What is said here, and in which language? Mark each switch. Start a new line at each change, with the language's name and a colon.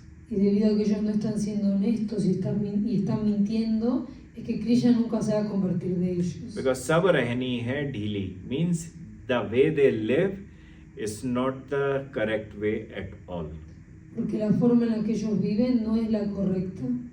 Spanish: Y debido a que ellos no están siendo honestos y están mintiendo, es que Krishna nunca se va a convertir de ellos.
English: Because
Hindi: sab rehni hai dhili
English: means the way they live is not the correct way at all.
Spanish: Porque la forma en la que ellos viven no es la correcta.